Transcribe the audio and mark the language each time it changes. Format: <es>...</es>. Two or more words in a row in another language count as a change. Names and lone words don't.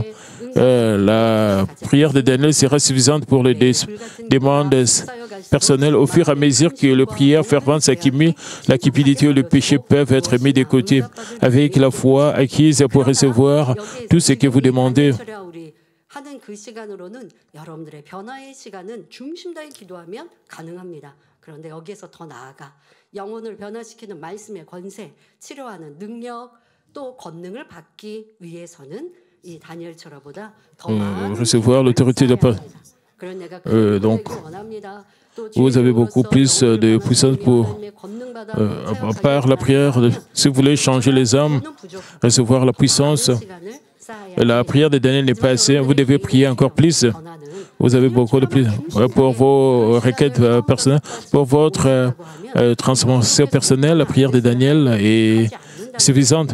<fr>La prière de Daniel sera suffisante pour les demandes personnelles. Au fur et à mesure que la prière fervente s'accumule, la cupidité et le péché peuvent être mis de côté. Avec la foi acquise pour recevoir tout ce que vous demandez.</fr> <ko>하는 그 시간으로는 여러분들의 변화의 시간은 중심 다해 기도하면 가능합니다. 그런데 여기에서 더 나아가 영혼을 변화시키는 말씀의 권세, 치료하는 능력, 또 권능을 받기 위해서는 이 다니엘처럼보다 더 많은</ko> <fr>recevoir l'autorité de la parole. Donc, vous avez beaucoup plus de puissance pour, par la prière. Si vous voulez changer les âmes, recevoir la puissance, la prière de Daniel n'est pas assez. Vous devez prier encore plus. Vous avez beaucoup de plus. Pour vos requêtes personnelles, pour votre transformation personnelle, la prière de Daniel est suffisante.</fr>